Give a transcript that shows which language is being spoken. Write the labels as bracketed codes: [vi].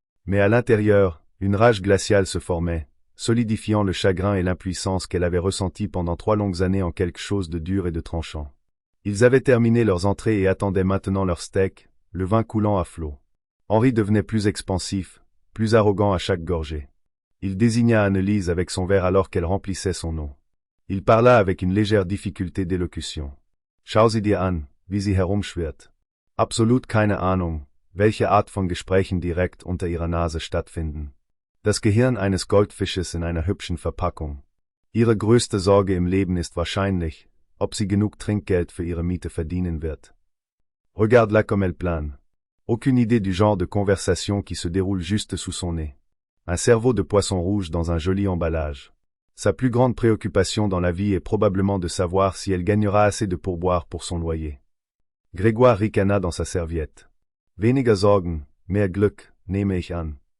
[fr] Mais à l'intérieur, une rage glaciale se formait, solidifiant le chagrin et l'impuissance qu'elle avait ressentis pendant 3 longues années en quelque chose de dur et de tranchant. Ils avaient terminé leurs entrées et attendaient maintenant leur steak, le vin coulant à flots. Henri devenait plus expansif, plus arrogant à chaque gorgée. Il désigna Anneliese avec son verre alors qu'elle remplissait son eau. Il parla avec une légère difficulté d'élocution. [de] Schau sie dir an, wie sie herumschwirrt. Absolut keine Ahnung, welche Art von Gesprächen direkt unter ihrer Nase stattfinden. Das Gehirn eines Goldfisches in einer hübschen Verpackung. Ihre größte Sorge im Leben ist wahrscheinlich, ob sie genug Trinkgeld für ihre Miete verdienen wird. [fr] Regarde-la comme elle plane. Aucune idée du genre de conversation qui se déroule juste sous son nez. Un cerveau de poisson rouge dans un joli emballage. Sa plus grande préoccupation dans la vie est probablement de savoir si elle gagnera assez de pourboire pour son loyer. Grégoire ricana dans sa serviette. [de] Weniger Sorgen, mehr Glück, nehme ich an.